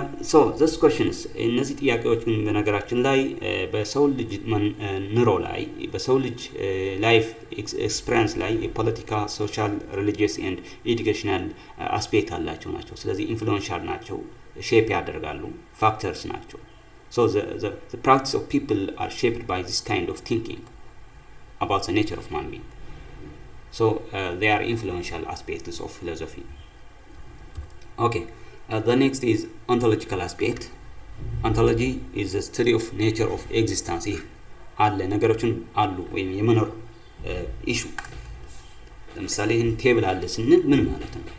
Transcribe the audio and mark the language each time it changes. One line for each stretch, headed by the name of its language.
English: so this questions
Amharic: እነዚህ ጥያቄዎች ግን በነገራችን ላይ በሰው ልጅ ኑሮ ላይ በሰው ልጅ ላይፍ ኤክስፒሪየንስ ላይ የፖለቲካ ሶሻል ሪሊጂየስ ኤንድ ኤዱኬሽናል አስፔክት አላቸው ናቸው ስለዚህ ኢንፍሉዌንሻል ናቸው ሼፕ ያደርጋሉ ፋክተርስ ናቸው
English: so the practice of people are shaped by this kind of thinking about the nature of man being So they are influential aspects of philosophy. Okay, the next is ontological aspect. Ontology is the study of nature of existence.
Amharic: ይህ አለ ነገሮችን አሉ ወይም የመኖር ኢሹ። ለምሳሌ ይህን ቴብል አለ ስንል ምን ማለት ነው?